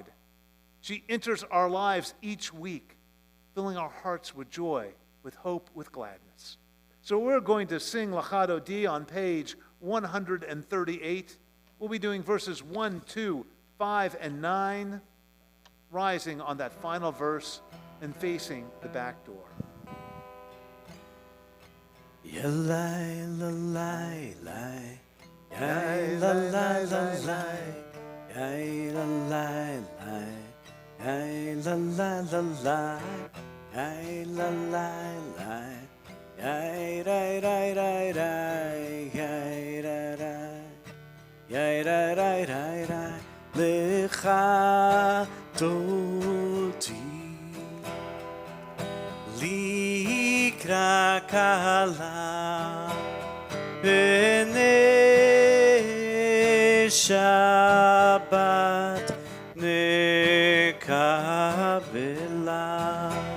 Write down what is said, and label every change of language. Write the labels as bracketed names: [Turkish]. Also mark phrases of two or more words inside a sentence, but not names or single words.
[English] She enters our lives each week, filling our hearts with joy, with hope, with gladness. So we're going to sing Lachado D on page 138. We'll be doing verses 1, 2, 5, and 9, rising on that final verse and facing the back door. Yalai, lalai, lai. Yai, lalai, lalai. Yai, lalai, lai. Yai, lalai, lalai. Yai, lalai, lai. Yai, rai, rai, rai, rai. Yai, rai, rai. Yai, rai, rai, rai, rai. [Hebrew] לכה דודי. לקראת כלה פני שבת נקבלה